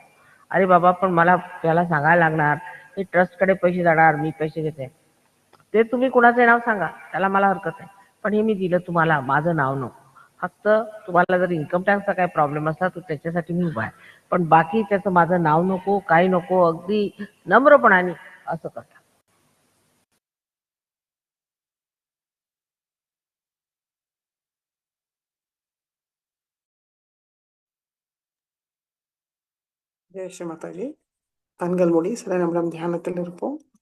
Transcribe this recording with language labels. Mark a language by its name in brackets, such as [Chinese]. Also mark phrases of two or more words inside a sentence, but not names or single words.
[Marathi] अरे बाबा पण मला त्याला सांगायला लागणार, हे ट्रस्टकडे पैसे जाणार, मी पैसे घेते, ते तुम्ही कुणाचे नाव सांगा, त्याला मला हरकत नाही, पण हे मी दिलं तुम्हाला, माझं नाव नको. फक्त तुम्हाला जर [English] income taxचा [Marathi] काही प्रॉब्लेम असला तर त्याच्यासाठी मी उभा आहे, पण बाकी त्याचं माझं नाव नको, काही नको, अगदी नम्रपणाने असं करतात. [Tamil] ஜெய் ஸ்ரீ மாதாஜி. கண்கள் மூடி சில நிமிடம் தியானத்தில் இருப்போம்.